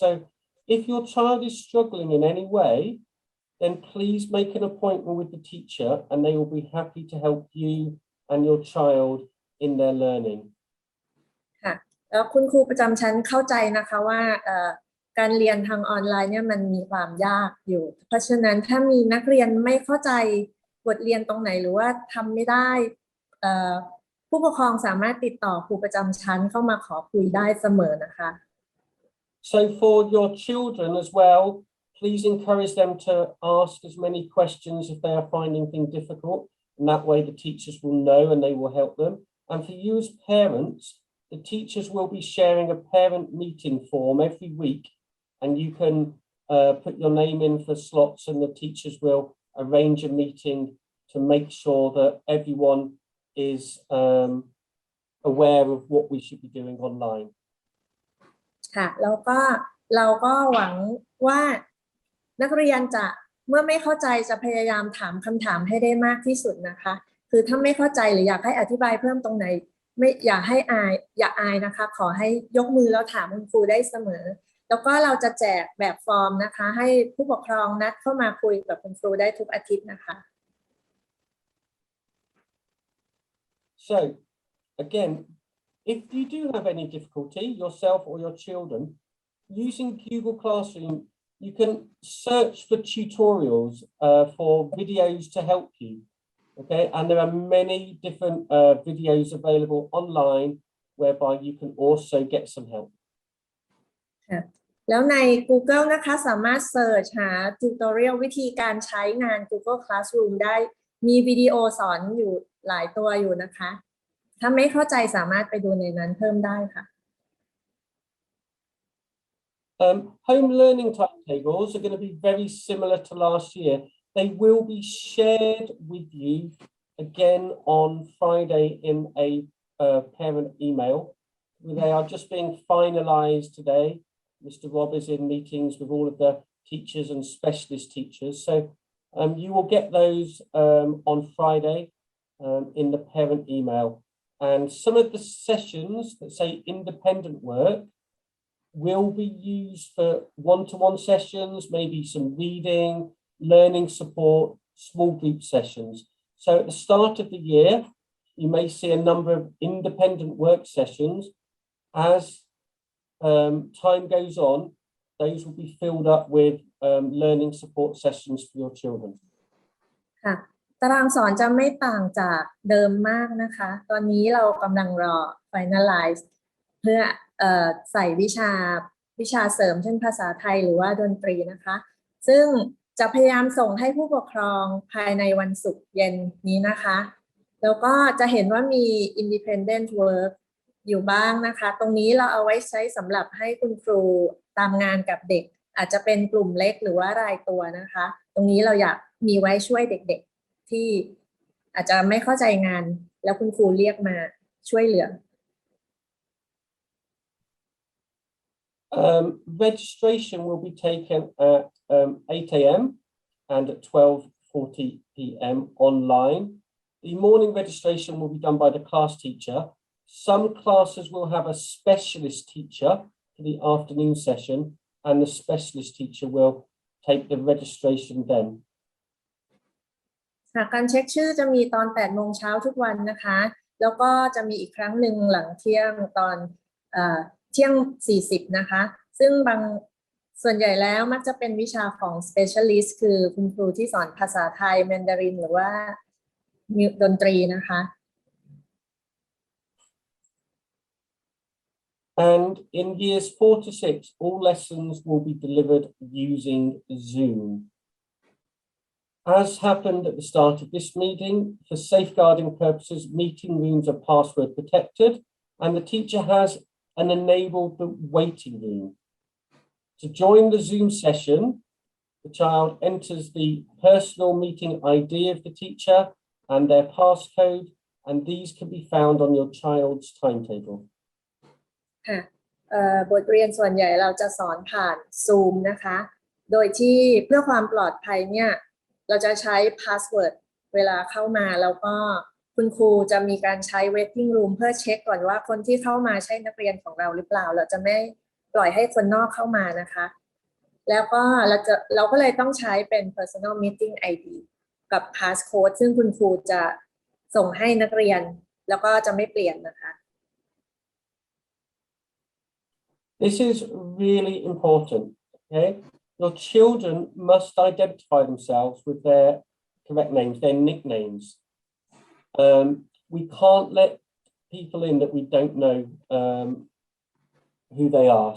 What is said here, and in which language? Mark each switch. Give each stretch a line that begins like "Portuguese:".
English: So if your child is struggling in any way, then please make an appointment with the teacher and they will be happy to help you and your child in their learning.
Thai: ค่ะแล้วคุณครูประจำชั้นเข้าใจนะคะว่าการเรียนทางออนไลน์เนี่ยมันมีความยากอยู่เพราะฉะนั้นถ้ามีนักเรียนไม่เข้าใจบทเรียนตรงไหนหรือว่าทำไม่ได้ผู้ปกครองสามารถติดต่อครูประจำชั้นเข้ามาขอคุยได้เสมอนะคะ
English: So for your children as well, please encourage them to ask as many questions if they are finding things difficult, and that way the teachers will know and they will help them. And for you as parents, the teachers will be sharing a parent meeting form every week, and you can put your name in for slots, and the teachers will arrange a meeting to make sure that everyone is aware of what we should be doing online.
Thai: ค่ะแล้วก็เราก็หวังว่านักเรียนจะเมื่อไม่เข้าใจจะพยายามถามคำถามให้ได้มากที่สุดนะคะคือถ้าไม่เข้าใจหรืออยากให้อธิบายเพิ่มตรงไหนไม่อย่าอายนะคะขอให้ยกมือแล้วถามคุณครูได้เสมอแล้วก็เราจะแจกแบบฟอร์มนะคะให้ผู้ปกครองนัดเข้ามาคุยกับคุณครูได้ทุกอาทิตย์นะคะ
English: So again, if you do have any difficulty yourself or your children using Google Classroom, you can search for tutorials for videos to help you. Okay, and there are many different videos available online whereby you can also get some help.
Thai: แล้วใน Google นะคะสามารถเสิร์ชหา tutorial วิธีการใช้งาน Google Classroom ได้มีวิดีโอสอนอยู่หลายตัวอยู่นะคะถ้าไม่เข้าใจสามารถไปดูในนั้นเพิ่มได้ค่ะ
English: Home learning timetables are going to be very similar to last year. They will be shared with you again on Friday in a parent email. They are just being finalized today. Mr. Rob is in meetings with all of the teachers and specialist teachers. So you will get those on Friday in the parent email. And some of the sessions that say independent work will be used for one-to-one sessions, maybe some reading, learning support, small group sessions. So at the start of the year, you may see a number of independent work sessions. As time goes on, those will be filled up with learning support sessions for your children.
Thai: ค่ะตารางสอนจะไม่ต่างจากเดิมมากนะคะตอนนี้เรากำลังรอ finalize เพื่อใส่วิชาเสริมเช่นภาษาไทยหรือว่าดนตรีนะคะซึ่งจะพยายามส่งให้ผู้ปกครองภายในวันศุกร์เย็นนี้นะคะ แล้วก็จะเห็นว่ามี independent work อยู่บ้างนะคะตรงนี้เราเอาไว้ใช้สำหรับให้คุณครูตามงานกับเด็กอาจจะเป็นกลุ่มเล็กหรือว่ารายตัวนะคะตรงนี้เราอยากมีไว้ช่วยเด็กๆที่อาจจะไม่เข้าใจงานแล้วคุณครูเรียกมาช่วยเหลือ
English: Registration will be taken at 8 a.m. and at 12:40 p.m. online. The morning registration will be done by the class teacher. Some classes will have a specialist teacher for the afternoon session, and the specialist teacher will take the registration then.
Thai: การเช็คชื่อจะมีตอน 8 โมงเช้าทุกวันนะคะแล้วก็จะมีอีกครั้งหนึ่งหลังเที่ยงตอนเที่ยง 40 นะคะซึ่งส่วนใหญ่แล้วมักจะเป็นวิชาของ specialist คือคุณครูที่สอนภาษาไทยแมนดารินหรือว่าดนตรีนะคะ
English: And in years 4 to 6, all lessons will be delivered using Zoom. As happened at the start of this meeting, for safeguarding purposes, meeting rooms are password protected, and the teacher has an enabled waiting room. To join the Zoom session, the child enters the personal meeting ID of the teacher and their passcode, and these can be found on your child's timetable.
Thai: ค่ะบทเรียนส่วนใหญ่เราจะสอนผ่าน Zoom นะคะโดยที่เพื่อความปลอดภัยเนี่ยเราจะใช้ password เวลาเข้ามาแล้วก็คุณครูจะมีการใช้ waiting room เพื่อเช็คก่อนว่าคนที่เข้ามาใช่นักเรียนของเราหรือเปล่าเราจะไม่ปล่อยให้คนนอกเข้ามานะคะแล้วก็เราก็เลยต้องใช้เป็น personal meeting ID กับ passcode ซึ่งคุณครูจะส่งให้นักเรียนแล้วก็จะไม่เปลี่ยนนะคะ
English: This is really important, okay? Your children must identify themselves with their correct names, their nicknames. We can't let people in that we don't know who they are.